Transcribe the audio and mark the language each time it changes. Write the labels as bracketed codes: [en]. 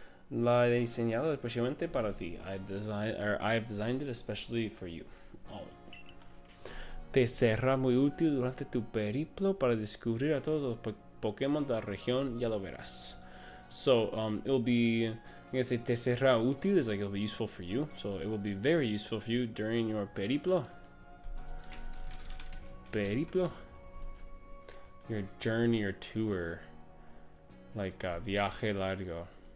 [es] La he diseñado especialmente para ti. [en] I have designed it especially for you. Oh. [es] Te será muy útil durante tu periplo para descubrir a todos los Pokémon de la región. Ya lo verás. [en] So it will be, I guess [es] te será útil [en] is like it'll be useful for you. So it will be very useful for you during your periplo. Your journey or tour, like [es] viaje largo.